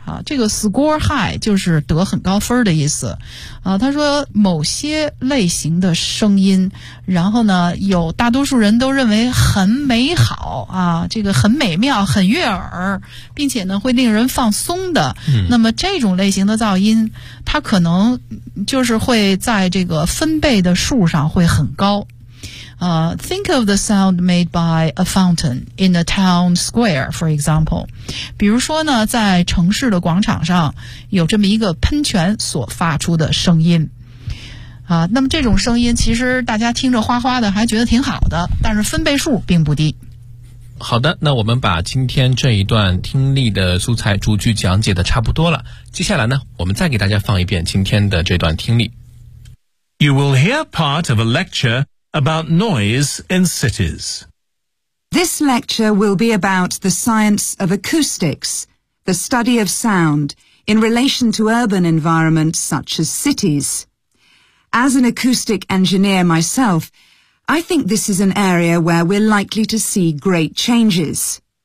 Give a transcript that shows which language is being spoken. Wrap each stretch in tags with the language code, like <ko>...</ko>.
<zh>这个</zh> <en>score high</en> <zh>就是得很高分的意思。他说某些类型的声音，然后呢有大多数人都认为很美好啊，这个很美妙，很悦耳，并且呢会令人放松的。那么这种类型的噪音，它可能就是会在这个分贝的数上会很高。</zh> <en>Think of the sound made by a fountain in a town square, for example.</en> <zh>比如说呢，在城市的广场上有这么一个喷泉所发出的声音。那么这种声音其实大家听着哗哗的还觉得挺好的，但是分贝数并不低。好的，那我们把今天这一段听力的素材逐句讲解的差不多了。接下来呢，我们再给大家放一遍今天的这段听力。</zh> <en>You will hear part of a lectureabout noise in cities. This lecture will be about the science of acoustics, the study of sound, in relation to urban environments such as cities. As an acoustic engineer myself, I think this is an area where we're likely to see great changes.</en>